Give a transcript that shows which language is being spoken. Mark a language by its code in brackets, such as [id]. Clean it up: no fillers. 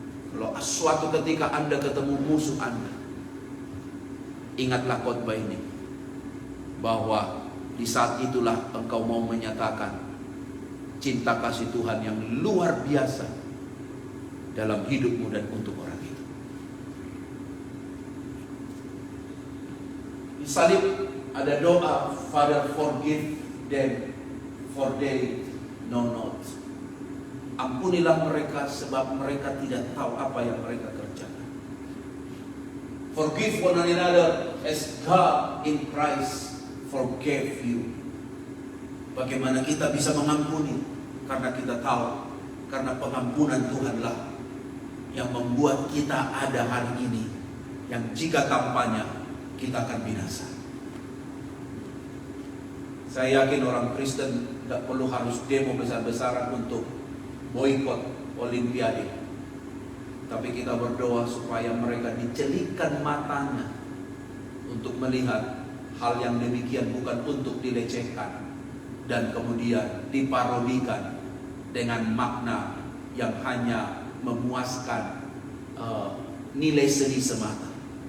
[id] Kalau suatu ketika Anda ketemu musuh Anda, ingatlah khotbah ini, bahwa di saat itulah engkau mau menyatakan cinta kasih Tuhan yang luar biasa dalam hidupmu dan untuk orang itu. Di salib ada doa, [en] Father forgive them for they know not. [id] Ampunilah mereka sebab mereka tidak tahu apa yang mereka kerjakan. [en] Forgive one another as God in Christ forgave you. [id] Bagaimana kita bisa mengampuni? Karena kita tahu, karena pengampunan Tuhanlah yang membuat kita ada hari ini, yang jika tanpanya kita akan binasa. Saya yakin orang Kristen tidak perlu harus demo besar-besaran untuk boikot Olimpiade, tapi kita berdoa supaya mereka dicelikkan matanya untuk melihat hal yang demikian bukan untuk dilecehkan dan kemudian diparodikan dengan makna yang hanya memuaskan nilai seni semata.